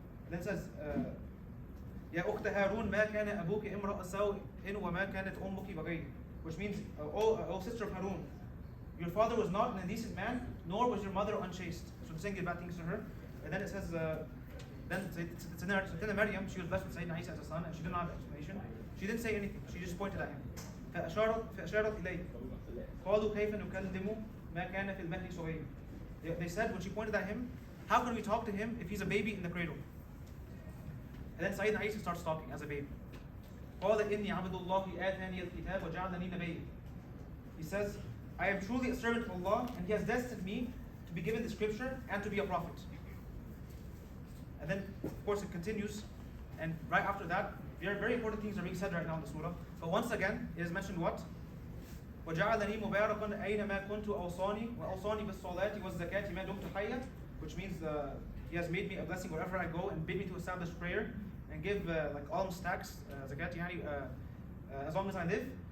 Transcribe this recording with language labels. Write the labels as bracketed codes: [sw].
[en] Then it says, [ar] يا أخت هارون ما كان أبوك امرأ سوء وما كانت أمك بغيا, [en] which means, oh sister of Harun, your father was not an indecent man, nor was your mother unchaste. So they're saying bad things to her. And then it says, then Sayyidina Maryam, she was blessed with Sayyidina Isa as a son, and she didn't have explanation. She didn't say anything. She just pointed at him. [ar] فأشارت إليه قالوا كيف نكلم ما كان في المهد صغير. [en] They said when she pointed at him, how can we talk to him if he's a baby in the cradle? And then Sayyidina Isa starts talking as a baby. [ar] قال إني عبد الله آتاني الكتاب وجعلني نبيا. [en] He says, I am truly a servant of Allah, and He has destined me be given the scripture and to be a prophet. And then, of course, it continues. And right after that, very, very important things are being said right now in the surah. But once again, it is mentioned what? [ar] وَجَعَلَنِي مُبَارَكًا أَيْنَمَا كُنْتُ أَوْصَانِي وَأَوْصَانِي بِالصَّلَاةِ وَالزَّكَاةِ مَا دُمْتُ حَيًّا, [en] which means He has made me a blessing wherever I go and bid me to establish prayer and give like alms tax, zakat, as long as I live.